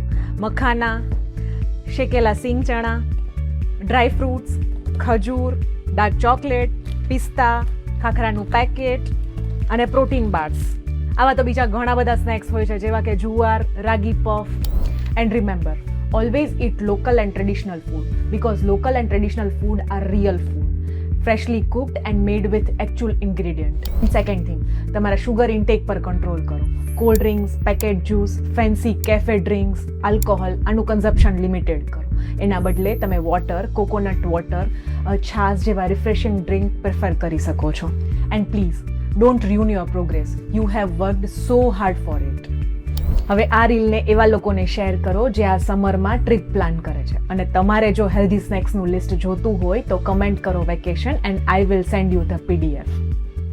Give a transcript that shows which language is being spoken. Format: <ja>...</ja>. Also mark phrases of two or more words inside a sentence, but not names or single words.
<gu>મખાના, શેકેલા સિંગ ચણા,</gu> <en>dry fruits,</en> <gu>ખજૂર,</gu> <en>dark chocolate,</en> <gu>પિસ્તા, ખાખરાનું પેકેટ અને</gu> <en>protein bars.</en> <gu>આવા તો બીજા ઘણા બધા સ્નેક્સ હોય છે જેવા કે જુવાર, રાગી પફ.</gu> <en>and remember, always eat local and traditional food because local and traditional food are real food, freshly cooked and made with actual ingredient. Second thing,</en> <gu>તમારા</gu> <en>sugar intake</en> <gu>પર કંટ્રોલ કરો.</gu> <en>cold drinks, packet juice, fancy cafe drinks,</en> <gu>આલ્કોહોલ, આનું</gu> <en>consumption limited</en> <gu>કરો. એના બદલે તમે વોટર,</gu> <en>coconut water,</en> <gu>છાશ જેવા</gu> <en>refreshing drink prefer</en> <gu>કરી શકો છો.</gu> <en>and please don't ruin your progress. You have worked so hard for it.</en> <gu>હવે આ રીલને એવા લોકોને શેર કરો જે આ સમરમાં</gu> <en>trip plan</en> <gu>કરે છે. અને તમારે જો</gu> <en>healthy snacksનું list</en> <gu>જોતું હોય તો કમેન્ટ કરો</gu> <en>vacation and I will send you the PDF.</en>